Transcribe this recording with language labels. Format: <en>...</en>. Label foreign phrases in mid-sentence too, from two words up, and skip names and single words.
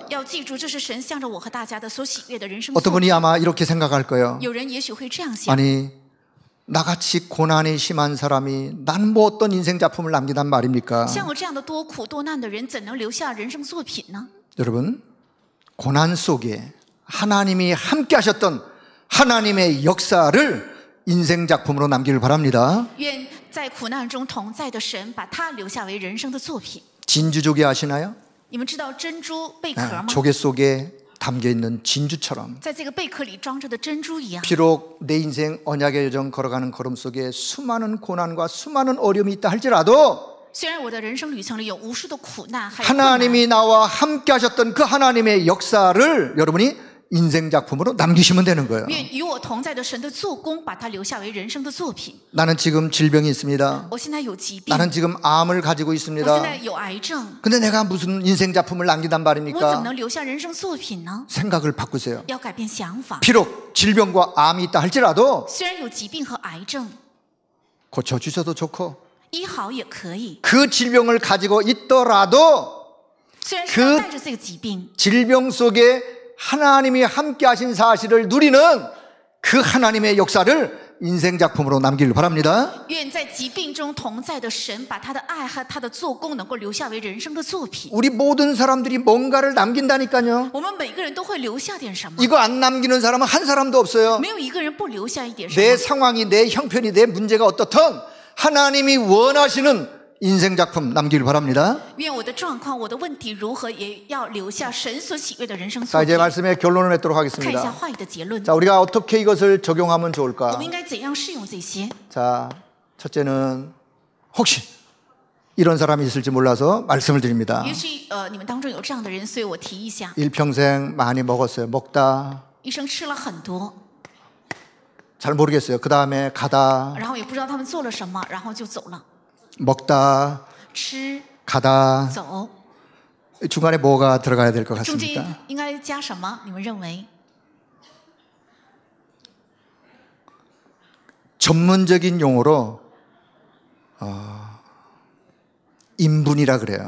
<zh>要记住，这是神向着我和大家的所喜悦的人生。</zh> <ko>어떤 분이 아마 이렇게 생각할 거예요.</ko> <zh>有人也许会这样想。</zh> <ko>아니, 나같이 고난이 심한 사람이 난 뭐 어떤 인생 작품을 남기단 말입니까?</ko> <zh>像我这样的多苦多难的人，怎能留下人生作品呢？</zh> <ko>여러분, 고난 속에 하나님이 함께 하셨던 하나님의 역사를 인생 작품으로 남기를 바랍니다.</ko> <zh>愿在苦难中同在的神，把它留下为人生的作品。</zh> <ko>진주조개 아시나요?</ko> <zh>你们知道珍珠贝壳</zh> <ko>네,</ko> <zh>吗？</zh> <ko>조개 속에 담겨있는 진주처럼</ko> <zh>在这个贝壳里装着的珍珠一样。</zh> <ko>비록 내 인생 언약의 여정 걸어가는 걸음 속에 수많은 고난과 수많은 어려움이 있다 할지라도</ko> <zh>虽然我的人生旅程里有无数的苦难，还有困难，</zh> <ko>하나님이 나와 함께 하셨던 그 하나님의 역사를 여러분이 인생 작품으로 남기시면 되는 거예요.</ko> <zh>愿与我同在的神的做工，把它留下为人生的作品。</zh> <ko>나는 지금 질병이 있습니다.</ko> <zh>我现在有疾病，</zh> <ko>나는 지금 암을 가지고</ko> <zh>我现在</zh> <ko>있습니다.</ko> <zh>有癌症，</zh> <ko>근데 내가 무슨 인생 작품을 남기단</ko> <zh>我怎么</zh> <ko>말입니까?</ko> <zh>能留下人生作品呢？</zh> <ko>생각을 바꾸세요.</ko> <zh>要改变想法。</zh> <ko>비록 질병과 암이 있다 할지라도</ko> <zh>虽然有疾病和癌症，</zh> <ko>고쳐주셔도 좋고</ko> <zh>医好也可以。</zh> <ko>그 질병을 가지고 있더라도</ko> <zh>虽然是带着这个疾病，</zh> <ko>질병 속에 하나님이 함께 하신 사실을 누리는 그 하나님의 역사를 인생 작품으로 남기를 바랍니다.</ko> <zh>愿在疾病中同在的神，把他的爱和他的做工能够留下为人生的作品。</zh> <ko>우리 모든 사람들이 뭔가를 남긴다니까요.</ko> <zh>我们每个人都会留下点什么，</zh> <ko>이거 안 남기는 사람은 한 사람도 없어요.</ko> <zh>没有一个人不留下一点什</zh> <ko>내</ko> <zh>么。</zh> <ko>상황이, 내 형편이, 내 문제가 어떻든 하나님이 원하시는 인생 작품 남기를 바랍니다.</ko> <zh>愿我的状况、我的问题如何，也要留下神所喜悦的人生</zh> <ko>자,</ko> <zh>作</zh> <ko>이제</ko> <zh>品。</zh> <ko>말씀의 결론을 맺도록</ko> <zh>看一下</zh> <ko>하겠습니다.</ko> <zh>话语的结论，</zh> <ko>자, 우리가 어떻게 이것을 적용하면</ko> <zh>我</zh> <ko>좋을까?</ko> <zh>们应该怎样适用这些？</zh> <ko>자, 첫째는 혹시 이런 사람이 있을지 몰라서 말씀을 드립니다.</ko> <zh>也许你们当中有这样的人，所以我提一下。</zh> <ko>일평생 많이 먹었어요. 먹다</ko> <zh>一生吃了很多，</zh> <ko>잘 모르겠어요. 그 다음에 가다</ko> <zh>然后也不知道他们做了什么，然后就走了。</zh> <ko>먹다</ko> <zh>吃</zh> <ko>가다</ko> <zh>走，</zh> <ko>중간에 뭐가 들어가야 될 것</ko> <zh>中间</zh> <ko>같습니까?</ko> <zh>应该加什么？你们认为？</zh> <ko>전문적인 용어로 인분이라 그래요.</ko>